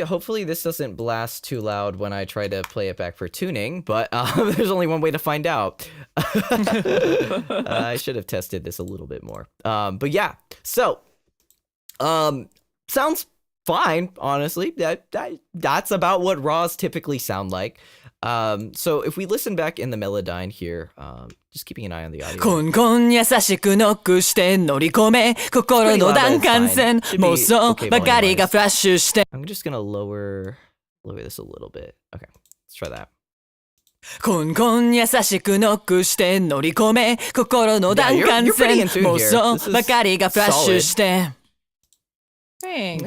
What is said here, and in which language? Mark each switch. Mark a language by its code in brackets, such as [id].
[en] Hopefully this doesn't blast too loud when I try to play it back for tuning, but there's only one way to find out. I should have tested this a little bit more. But yeah. So, sounds fine, honestly. That's about what raws typically sound like. So if we listen back in the Melodyne here, just keeping an eye on the audio. [ja] コンコン優しくノックして乗り込め心の弾丸線妄想ばかりがフラッシュして [en] I'm just gonna lower this a little bit. Okay, let's try that. [ja] コンコン優しくノックして乗り込め心の弾丸線妄想ばかりがフラッシュして [en] Thanks.